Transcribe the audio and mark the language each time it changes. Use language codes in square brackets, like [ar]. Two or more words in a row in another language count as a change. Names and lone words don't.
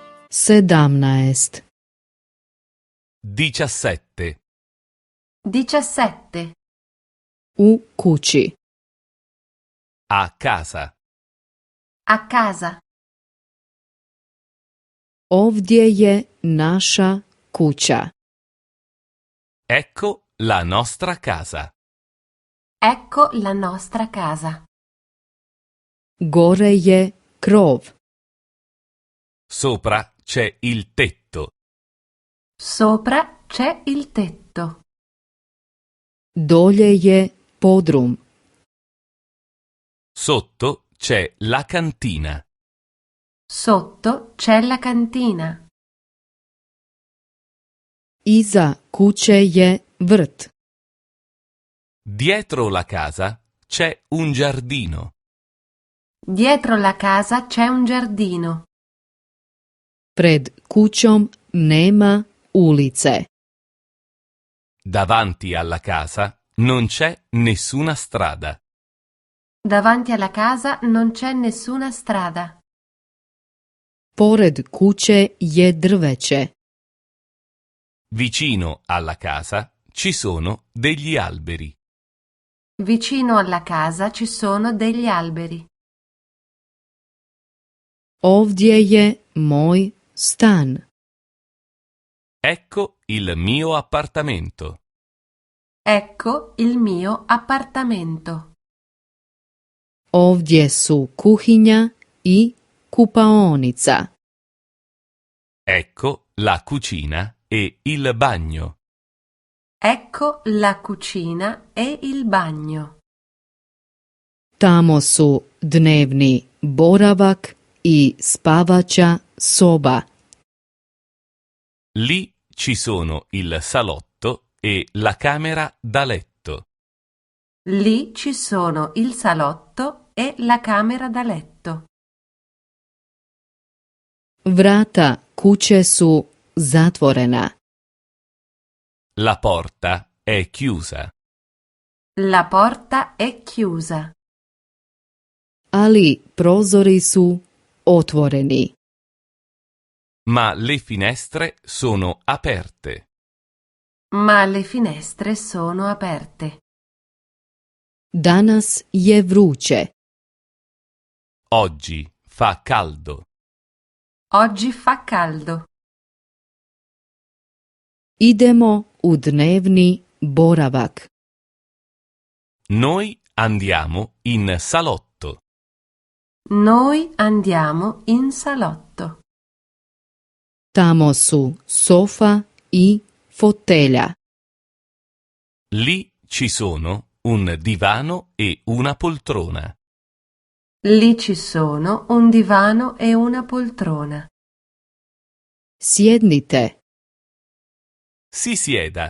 [hr] 17. 17. 17. U kući. [it] A casa. A casa. [hr] Ovdje je naša kuća. [it] Ecco la nostra casa. Ecco la nostra casa. [hr] Gore je krov. [it] Sopra c'è il tetto. Sopra c'è il tetto. [hr] Dolje je podrum. [it] Sotto c'è la cantina. Sotto c'è la cantina. [hr] Iza kuće je vrt. [it] Dietro la casa c'è un giardino. Dietro la casa c'è un giardino. [hr] Pred kućom nema ulice. [it] Davanti alla casa non c'è nessuna strada. Davanti alla casa non c'è nessuna strada. [hr] Pored kuće je drveće. [it] Vicino alla casa ci sono degli alberi. Vicino alla casa ci sono degli alberi. [hr] Ovdje je moj stan. [it] Ecco il mio appartamento. Ecco il mio appartamento. [hr] Ovdje su kuhinja i kupaonica. [it] Ecco la cucina e il bagno. Ecco la cucina e il bagno. [hr] Tamo su dnevni boravak i spavaća soba. [it] Lì ci sono il salotto e la camera da letto. Lì ci sono il salotto e la camera da letto. [hr] Vrata kuće su zatvorena. [it] La porta è chiusa. La porta è chiusa. [hr] Ali prozori su otvoreni. [it] Ma le finestre sono aperte. Ma le finestre sono aperte. [hr] Danas je vruće. [it] Oggi fa caldo. Oggi fa caldo. [hr] Idemo u dnevni boravak. [it] Noi andiamo in salotto. Noi andiamo in salotto. [hr] Tamo su sofa i fotelja. [it] Lì ci sono un divano e una poltrona. Lì ci sono un divano e una poltrona. [hr] Sjednite. [it] Si sieda.